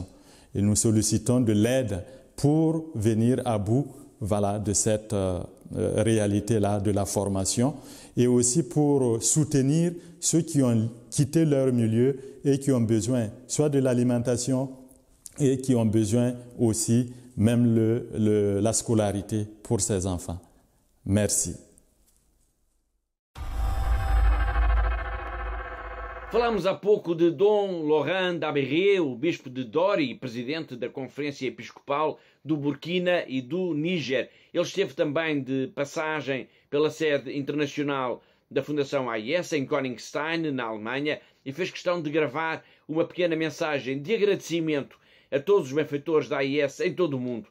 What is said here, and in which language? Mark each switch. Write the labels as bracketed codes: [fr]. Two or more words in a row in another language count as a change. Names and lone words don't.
[fr] Et nous sollicitons de l'aide pour venir à bout de cette réalité-là de la formation et aussi pour soutenir ceux qui ont quitté leur milieu et qui ont besoin soit de l'alimentation et qui ont besoin aussi même la scolarité pour ces enfants. Merci. [pt] Falámos há pouco de Dom Laurent Dabéré, o bispo de Dori, presidente da Conferência Episcopal do Burkina e do Níger. Ele esteve também de passagem pela sede internacional da Fundação AIS, em Königstein, na Alemanha, e fez questão de gravar uma pequena mensagem de agradecimento a todos os benfeitores da AIS em todo o mundo.